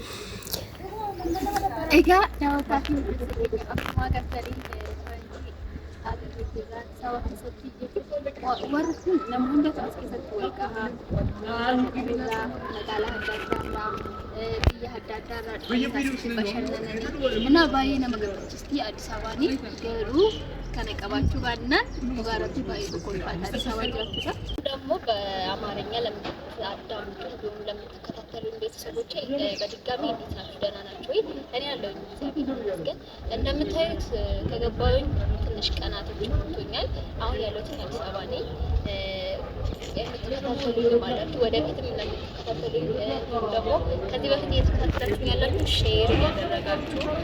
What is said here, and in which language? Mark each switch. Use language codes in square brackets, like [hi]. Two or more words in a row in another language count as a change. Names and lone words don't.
[om] Egaa daawwattaaf yoo deeste akkuma agartan warri namoonni as keessatti wal gahaa magaalaa biyya adda addaa irraa bashannananii እና baay'ee nama gammachiisti Addis Ababaan garuu kana qabaachuu baannaan dhugaarratti baay'ee tokkolfaadha Addis Ababaa jiraachuudha [am] ደግሞ በአማርኛ ለምታዳምጡ ለምትከታተሉ ቤተሰቦቼ በድጋሚ እንዴት ናችሁ? ደህና ናችሁ ወይ? እኔ ያለሁኝ ግን እንደምታዩት ከገባሁኝ ትንሽ ቀናቶች ሆኖኛል። አሁን ያለሁት አዲስ አበባ ነኝ። የምትከታተሉኝ ማለት ወደፊትም ለምትከታተሉኝ ደግሞ ከዚህ በፊት እየተከታተላችሁ ያላችሁ ሼር እያደረጋችሁ